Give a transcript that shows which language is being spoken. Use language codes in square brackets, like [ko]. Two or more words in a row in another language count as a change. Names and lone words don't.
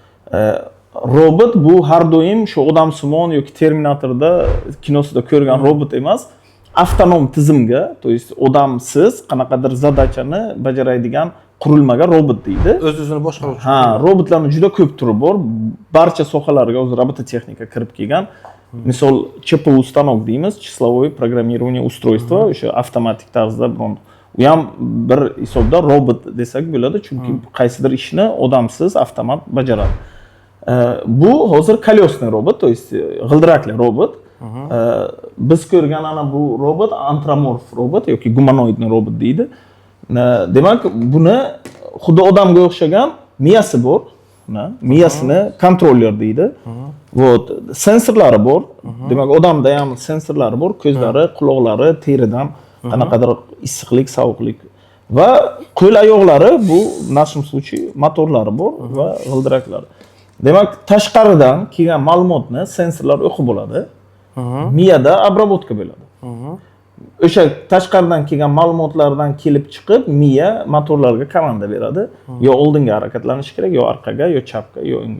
[uz] Robot bu har doim shu odamsimon yoki Terminatorda kinosida ko'rgan robot emas, avtonom tizimga, [ru] то есть [uz] odamsiz qanaqadir zadachani bajaradigan qurilmaga robot deydi. O'z-o'zini boshqaruvchi. Ha, robotlarning juda ko'p turi bor. Barcha sohalarga o'zi robototexnika kirib kelgan. Misol CPU stanok deymiz, [ru] числовое программирование устройства, [uz] o'sha avtomatik tarzda bu ham bir hisobda robot desak bo'ladi, chunki qaysidir ishni odamsiz avtomat bajaradi. Bu hozir колесный robot, [ru] то есть [uz] g'ildirakli robot. Biz ko'rgan ana bu robot antropomorf robot yoki gumanoidni robot deydi. Demak, buni xuddi odamga o'xshagan miyasi bor. Miyasini kontroller deydi. Вот, sensorlari bor. Demak, odamda ham sensorlari bor, ko'zlari, quloqlari, teridan qanaqadir issiqlik, sovuqlik va qo'l oyoqlari bu [ru] в нашем случае [uz] motorlari bor va g'ildiraklari. Demak, tashqaridan kelgan ma'lumotni sensorlar o'qib oladi. Miyada обработка bo'ladi. O'sha tashqaridan kelgan ma'lumotlardan kelib chiqib, miya motorlarga komanda beradi. Yo oldinga harakatlanish kerak, yo orqaga, yo chapga, yo o'ngga.